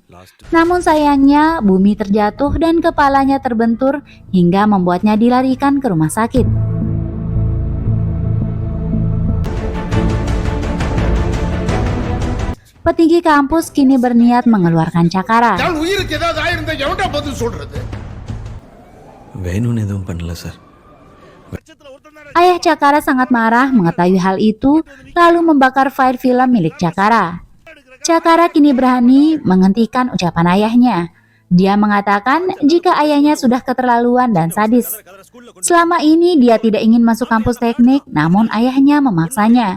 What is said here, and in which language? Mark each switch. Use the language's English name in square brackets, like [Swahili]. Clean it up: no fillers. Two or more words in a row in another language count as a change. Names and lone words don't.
[Indonesian] Namun sayangnya Bumi terjatuh dan kepalanya terbentur hingga membuatnya dilarikan ke rumah sakit. Petinggi kampus kini berniat mengeluarkan Cakara. [Tamil] வேணும்னு எதுவும் பண்ணல சார். [Indonesian] Ayah Cakara sangat marah mengetahui hal itu, lalu membakar file film milik Cakara. Cakara kini berani menghentikan ucapan ayahnya. Dia mengatakan jika ayahnya sudah keterlaluan dan sadis. Selama ini dia tidak ingin masuk kampus teknik, namun ayahnya memaksanya.